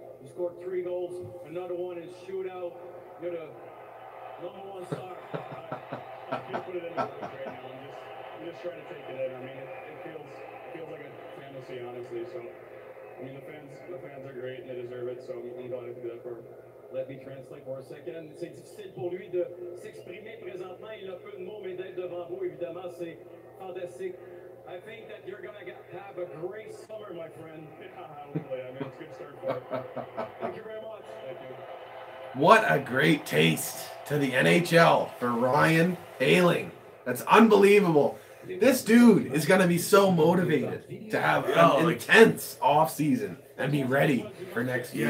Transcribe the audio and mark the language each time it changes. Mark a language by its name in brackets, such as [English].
[English] You scored 3 goals, another one in shootout. You're the #1 star. I can't put it into words right now. I'm just trying to take it in. I mean, it feels like a fantasy, honestly. So, I mean, the fans are great and they deserve it. So I'm glad I could do that for them. Let me translate for a second. [French] C'est difficile pour lui de s'exprimer présentement. Il a peu de mots, mais d'être devant vous, évidemment, c'est fantastique. [English] I think that you're going to have a great summer, my friend. Yeah, hopefully. I mean, it's a good start for it. Thank you very much. Thank you. What a great taste to the NHL for Ryan Poehling. That's unbelievable. This dude is going to be so motivated to have an intense offseason and be ready for next year.